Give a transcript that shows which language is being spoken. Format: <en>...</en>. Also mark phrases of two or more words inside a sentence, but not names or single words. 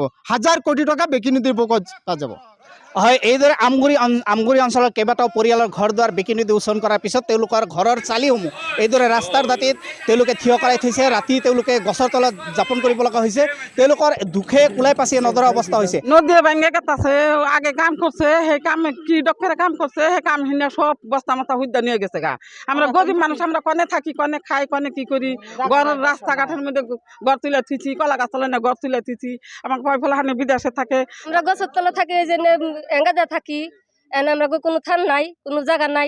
<as>1000 কোটি টকা বেকী নদীৰ বুকুত যা যাব। হয়, এইদৰে আমগুৰি অঞ্চলৰ কেইবাটাও পৰিয়ালৰ ঘৰ দুৱাৰ বেকী নদী উচন কৰাৰ পিছত তেওঁলোকৰ ঘৰৰ চালিসমূহ এইদৰে ৰাস্তাৰ দাঁতিত তেওঁলোকে থিয় কৰাই থৈছে। ৰাতি তেওঁলোকে গছৰ তলত যাপন কৰিব লগা হৈছে। তেওঁলোকৰ দুখে কোলাই পাচিয়ে নধৰা অৱস্থা হৈছে।</as> <bn>নদীয়ে ভাঙে গেছে, আগে কাম করছে, সেই কাম কি ডক্টরে কাম করছে, সেই কাম সব বস্তা মস্তা হুদ্দা নিয়ে গেছে গা। আমরা গরিব মানুষ, আমরা কনে থাকি, কনে খাই, কনে কি করি, ঘরের রাস্তাঘাটের মধ্যে ঘর তুলে থিছি, কলা গাছ তলে না ঘর তুলে থিছি। আমার কয় ফলাহানি বিদেশে থাকে, আমরা গাছের তলে থাকি, এই যে এঙ্গাদা থাকি, এনে আমরা কোনো থান নাই, কোনো জায়গা নাই।</bn>